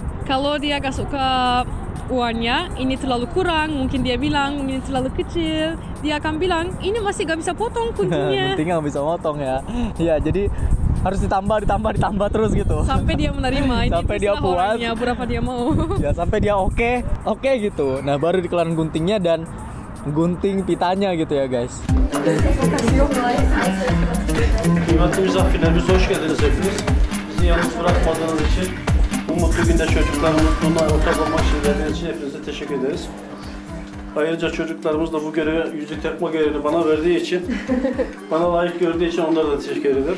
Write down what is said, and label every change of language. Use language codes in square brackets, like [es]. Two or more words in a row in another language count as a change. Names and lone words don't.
[id] Kalau dia gak suka uangnya, ini terlalu kurang, mungkin dia bilang ini terlalu kecil, dia akan bilang ini masih gak bisa potong kuncinya. Guntingnya nggak bisa potong ya. Iya, jadi harus ditambah terus gitu. Sampai dia menerima. Ini Sampai dia terserah puas. orangnya, berapa dia mau. Ya, sampai dia oke gitu. Nah, baru dikeluarin guntingnya dan gunting pitanya gitu ya guys. [tr] Kıymetli misafirlerimiz hoş geldiniz hepiniz. Bizi yalnız bırakmadığınız için bu mutlu günde çocukların mutluluğuna ortak olmak için verdiğiniz için hepinize teşekkür ederiz. Ayrıca çocuklarımız da bu görevi, yüzük takma görevini bana verdiği için, bana layık gördüğü için onlara da teşekkür ederim.